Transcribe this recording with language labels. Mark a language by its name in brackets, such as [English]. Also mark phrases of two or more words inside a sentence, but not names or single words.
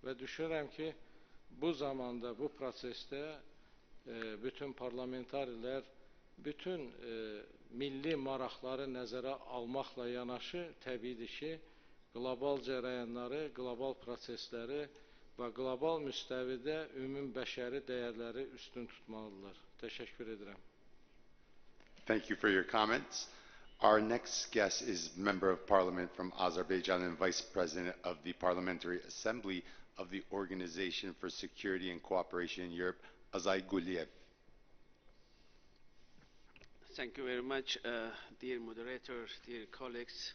[Azerbaijani] və düşünürəm ki, bu zamanda, bu prosesdə bütün parlamentarilər bütün milli maraqları nəzərə almaqla yanaşı, təbiidir ki, qlobal cərəyanları, qlobal prosesləri və qlobal müstəvidə ümumi bəşəri dəyərləri üstün tutmalıdırlar. Təşəkkür edirəm. [English] Thank you for your comments. Our next guest is Member of Parliament from Azerbaijan and Vice President of the Parliamentary Assembly of the Organization for Security and Cooperation in Europe, Azay Guliev. Thank you very much, dear moderator, dear colleagues.